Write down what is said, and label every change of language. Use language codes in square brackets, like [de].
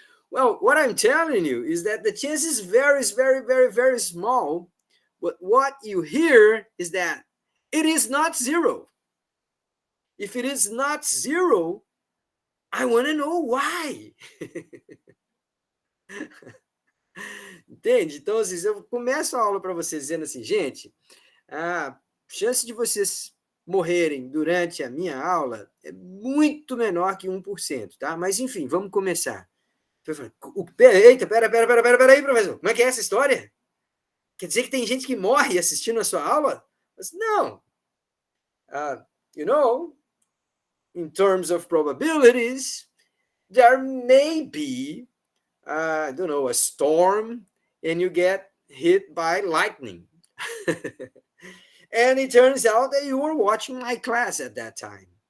[en] Well, what I'm telling you is that the chance is very, very, very, very small. But what you hear is that it is not zero. If it is not zero, I want to know why. [pt] Entende? Então, assim, eu começo a aula para vocês dizendo assim, gente, a chance de vocês morrerem durante a minha aula é muito menor que 1%, tá? Mas, enfim, vamos começar. Eita, pera aí, professor. Como é que é essa história? Quer dizer que tem gente que morre assistindo a sua aula? Mas, não. [en] You know, in terms of probabilities, there may be, I don't know, a storm and you get hit by lightning. And it turns out that you were watching my class at that time.